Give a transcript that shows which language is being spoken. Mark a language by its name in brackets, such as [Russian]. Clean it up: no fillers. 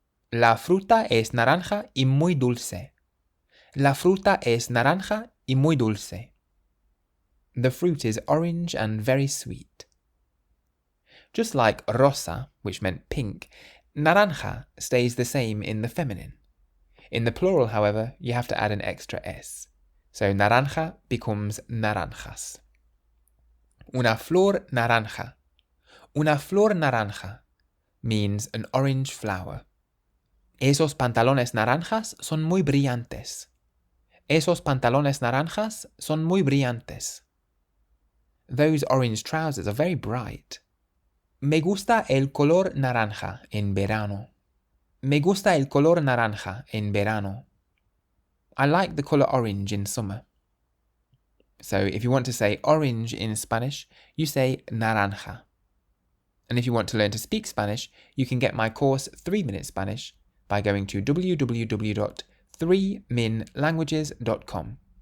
[Spanish] La fruta es naranja y muy dulce. La fruta es naranja y muy dulce. [English] The fruit is orange and very sweet. Just like rosa, which meant pink, naranja stays the same in the feminine. In the plural, however, you have to add an extra S. So naranja becomes naranjas. [Spanish] Una flor naranja. Una flor naranja [English] means an orange flower. [Spanish] Esos pantalones naranjas son muy brillantes. Esos pantalones naranjas son muy brillantes. [English] Those orange trousers are very bright. [Spanish] Me gusta el color naranja en verano. Me gusta el color naranja en verano. [English] I like the color orange in summer. So if you want to say orange in Spanish, you say naranja. And if you want to learn to speak Spanish, you can get my course 3-Minute Spanish by going to www.3minlanguages.com.